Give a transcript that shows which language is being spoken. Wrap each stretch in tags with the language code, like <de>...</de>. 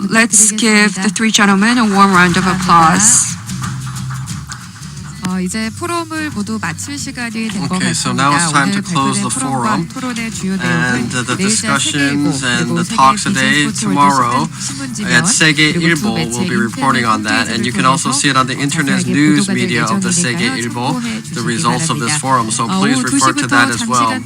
<en>Let's give the three gentlemen a warm round of applause.</en> <ko>이제 포럼을 모두 마칠 시간이 된 것</ko> <en>Okay, so now it's time to close the forum, and the discussions and the talks today, tomorrow at Segye Ilbo will be reporting on that, and you can also see it on the internet news media of the Segye Ilbo, the results of this forum, so please refer to that as well.</en>